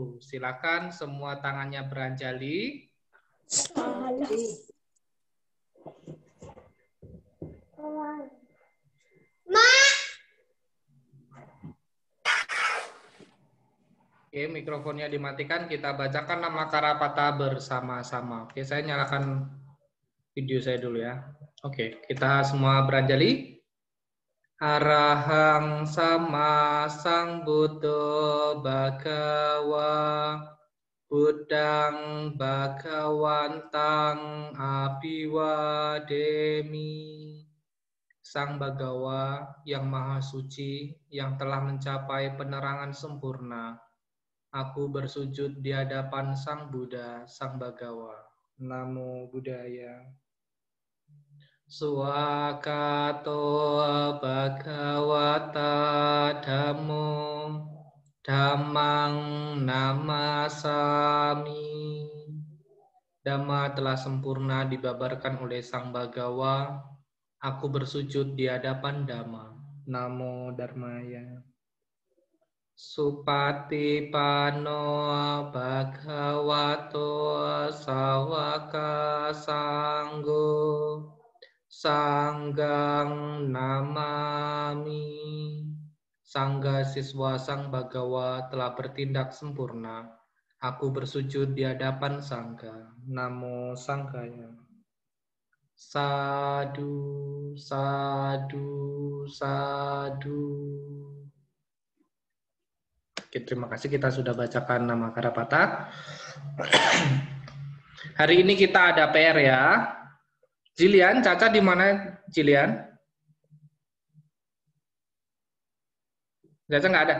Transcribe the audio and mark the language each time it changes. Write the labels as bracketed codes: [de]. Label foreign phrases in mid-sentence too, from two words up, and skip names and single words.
[id] Silakan semua tangannya beranjali. Oke, mikrofonnya dimatikan. Kita bacakan nama Karapata bersama-sama. Oke, saya nyalakan video saya dulu ya. Oke, kita semua beranjali. [pi] Arahang sama sang Buddha Bhagawa Buddhang Bhagawantang Abhiwademi. [id] Sang Bagawa yang Maha Suci, yang telah mencapai penerangan sempurna. Aku bersujud di hadapan Sang Buddha, Sang Bagawa. [pi] Namo Buddhaya. Suwakato Bhagawata Dhammo Dhammang Namasami. [id] Dhamma telah sempurna dibabarkan oleh Sang Bagawa. Aku bersujud di hadapan Dhamma. [pi] Namo Dharmaya. Supatipano Bhagavato Sawaka Sanggo Sanggang Namami. [id] Sangga siswa Sang Bagawa telah bertindak sempurna. Aku bersujud di hadapan Sangga. [pi] Namo Sanghaya. Sadu, sadu, sadu. [id] Oke, terima kasih kita sudah bacakan nama Karapata. Hari ini kita ada PR ya. Jilian, Caca di mana Jilian? Caca nggak ada.